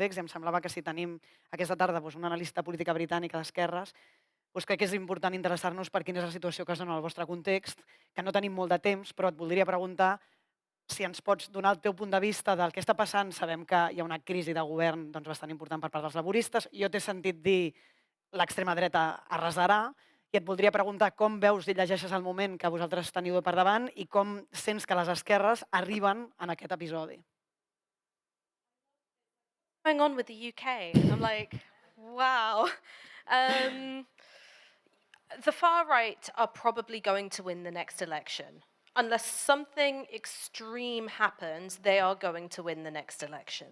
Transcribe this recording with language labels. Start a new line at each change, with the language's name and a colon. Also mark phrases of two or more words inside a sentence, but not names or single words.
Catalan: I em semblava que si tenim aquesta tarda una analista política britànica d'esquerres, crec que és important interessar-nos per quina és la situació que es dona en el vostre context, que no tenim molt de temps, però et voldria preguntar si ens pots donar el teu punt de vista del que està passant, sabem que hi ha una crisi de govern bastant important per part dels laboristes. Jo t'he sentit dir l'extrema dreta arrasarà i et voldria preguntar com veus i llegeixes el moment que vosaltres teniu per davant i com sents que les esquerres arriben en aquest episodi.
English: Going on with the UK. I'm like, wow. The far right are probably going to win the next election. Unless something extreme happens, they are going to win the next election.